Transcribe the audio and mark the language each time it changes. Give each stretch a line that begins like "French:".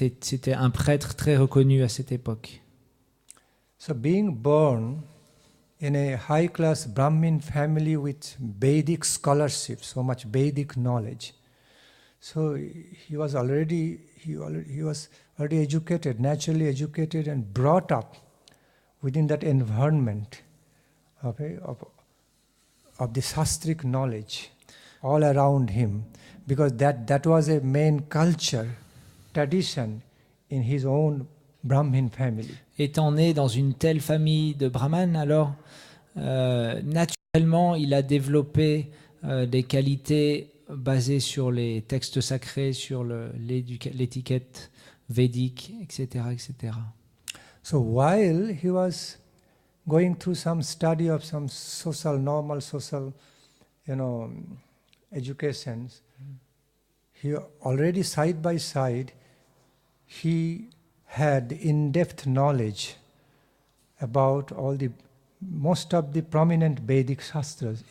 French: C'était un prêtre très reconnu à cette époque.
English: So being born in a high-class Brahmin family with Vedic scholarship, so much Vedic knowledge, so he was already educated, naturally educated, and brought up within that environment of the Shastric knowledge all around him, because that was a main culture, tradition in his own Brahmin family.
French: Étant né dans une telle famille de brahmanes, alors naturellement, il a développé des qualités basées sur les textes sacrés, sur l'étiquette védique, etc., etc.
English: So while he was going through some study of some normal social, educations, he already side by side, he had in-depth knowledge about most of the prominent Vedic shastras.